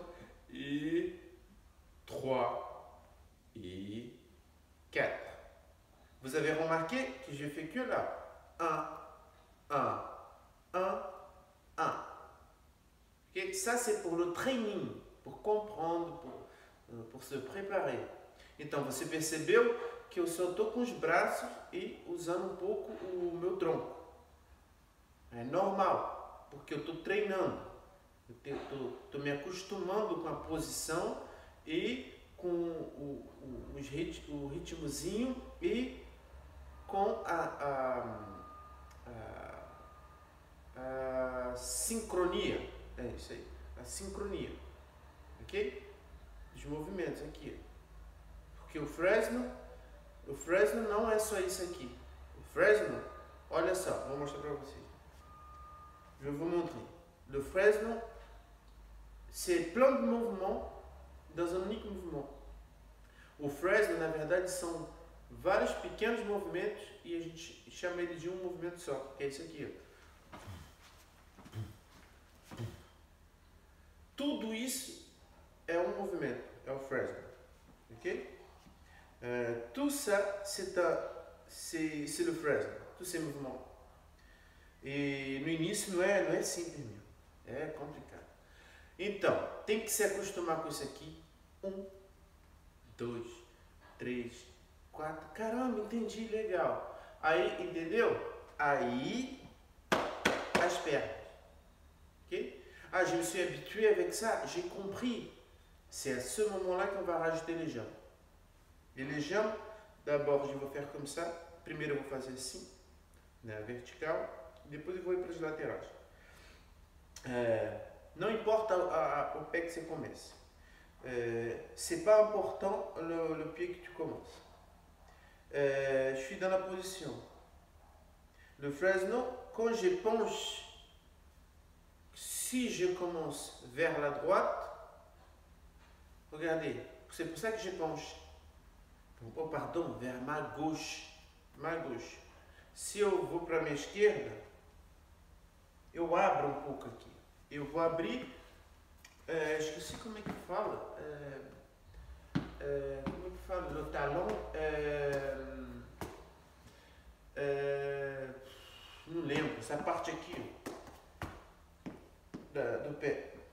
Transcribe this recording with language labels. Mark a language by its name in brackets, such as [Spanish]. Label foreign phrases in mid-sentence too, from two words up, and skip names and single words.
[French] Et 3. Et 4. Vous avez remarqué que je fais que là. 1, 1, 1, 1. Okay? Ça, c'est pour le training, pour comprendre, pour se preparer. [Portuguese] Então, você percebeu que eu só estou com os braços e usando um pouco o meu tronco. É normal, porque eu estou treinando. Eu estou me acostumando com a posição e com o ritmozinho e com a sincronia. É isso aí, a sincronia. Ok? Os movimentos aqui. Porque o Fresno não é só isso aqui. O Fresno, olha só, vou mostrar para vocês. [French] Je vais vous montrer. Le Fresno, c'est plein de mouvements dans un unique mouvement. [Portuguese] O Fresno, na verdade, são vários pequenos movimentos e a gente chama ele de um movimento só, que é esse aqui. Ó. Tudo isso é um movimento, é o Fresno. Ok? [French] Tout ça, c'est le Fresno, tous ces mouvements. [Portuguese] E no início não é simples mesmo, é complicado. Então, tem que se acostumar com isso aqui. 1, 2, 3, 4. Caramba, entendi, legal. Aí, entendeu? Aí, as pernas. Ok? [French] Ah, je me suis habitué avec ça, j'ai compris. C'est à ce moment-là qu'on va rajouter les jambes. Et les jambes, d'abord, je vais faire comme ça. [Portuguese] Primeiro eu vou fazer assim, na vertical. Depois eu vou ir para as laterais. Não importa o pé que você comece. [French] C'est pas important le pied que tu commences. Je suis dans la position. Le Fresno, quand je penche, si je commence vers la droite, regardez, c'est pour ça que je penche. Oh, pardon, vers ma gauche. Ma gauche. [Portuguese] Se eu vou para a minha esquerda, eu abro um pouco aqui. Eu vou abrir, esqueci como é que fala. Como é que fala? No talão. Não lembro, essa parte aqui do pé.